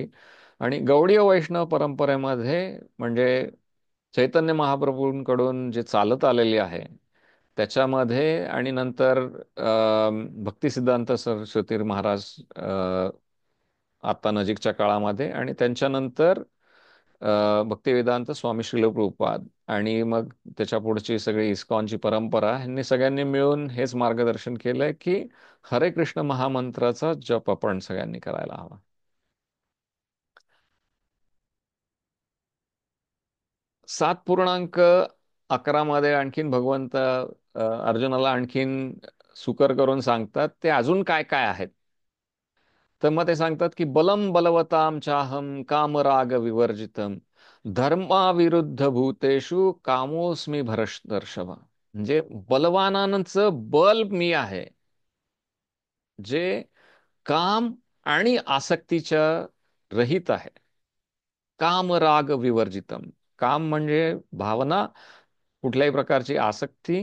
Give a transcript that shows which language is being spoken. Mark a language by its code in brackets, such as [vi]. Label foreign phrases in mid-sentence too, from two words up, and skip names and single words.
[mr] आणि गौडीय वैष्णव परंपरेमध्ये म्हणजे चैतन्य महाप्रभूंकडून जे चालत आलेली आहे त्याच्यामध्ये, आणि नंतर भक्तिसिद्धांत सरस्वती महाराज आता नजीकच्या काळामध्ये, आणि त्यांच्यानंतर भक्तिवेदांत स्वामी श्रील प्रभुपाद, आणि मग त्याच्या पुढची सगळी इस्कॉनची परंपरा, ह्यांनी सगळ्यांनी मिळून हेच मार्गदर्शन केलंय की हरे कृष्ण महामंत्राचा जप आपण सगळ्यांनी करायला हवा. 7.11 मध्ये आणखीन भगवंत अर्जुनाला आणखीन सुकर करून सांगतात ते अजून काय काय आहेत. तर मग ते सांगतात की [sa] बलम बलवताम चाहम कामराग विवर्जितम धर्माविरुद्ध भूतेषु कामोस्मी भरतर्षभ. [mr] म्हणजे बलवानांचं बल मी आहे, जे काम आणि आसक्तीच्या रहित आहे. [sa] काम राग विवर्जितम. [mr] काम म्हणजे भावना, कुठल्याही प्रकारची आसक्ती.